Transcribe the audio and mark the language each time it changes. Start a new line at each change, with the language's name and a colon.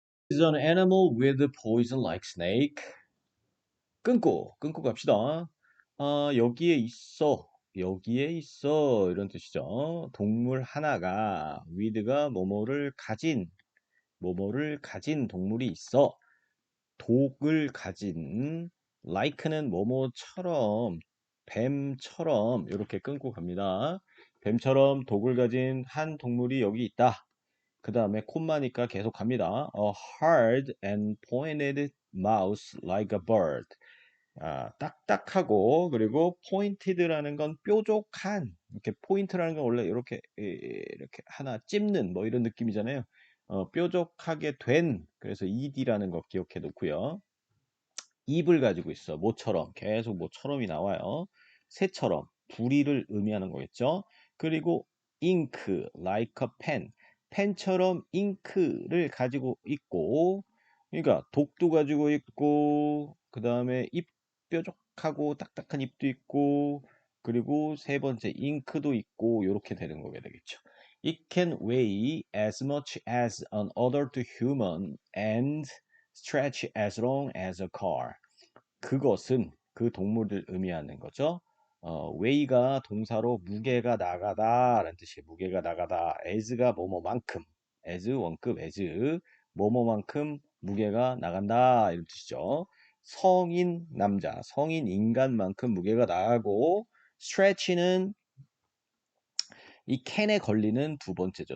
English: is an animal with poison like snake.
Korean: 끊고 갑시다. 여기에 있어 이런 뜻이죠. 동물 하나가 with가 뭐뭐를 가진 동물이 있어. 독을 가진 like는 뭐뭐처럼 뱀처럼 이렇게 끊고 갑니다. 뱀처럼 독을 가진 한 동물이 여기 있다. 그 다음에 콤마니까 계속 갑니다.
English: A hard and pointed mouse like a bird.
Korean: 딱딱하고 그리고 pointed라는 건 뾰족한 이렇게 포인트라는 건 원래 이렇게 하나 찝는 뭐 이런 느낌이잖아요. 뾰족하게 된 그래서 ed라는 거 기억해 놓고요. 입을 가지고 있어. 모처럼 계속 모처럼이 나와요. 새처럼 부리를 의미하는 거겠죠. 그리고
English: ink like a pen
Korean: 펜처럼 잉크를 가지고 있고 그러니까 독도 가지고 있고 그 다음에 입 뾰족하고 딱딱한 입도 있고 그리고 세 번째 잉크도 있고 이렇게 되는 거게 되겠죠.
English: It can weigh as much as an adult human and stretch as long as a car.
Korean: 그것은 그 동물을 의미하는 거죠. weigh가 동사로 무게가 나가다 라는 뜻이에요. 무게가 나가다. as가 뭐뭐만큼 as 원급 as 뭐뭐만큼 무게가 나간다 이런 뜻이죠. 성인 남자, 성인 인간만큼 무게가 나가고 stretch는 이 캔에 걸리는 두 번째죠.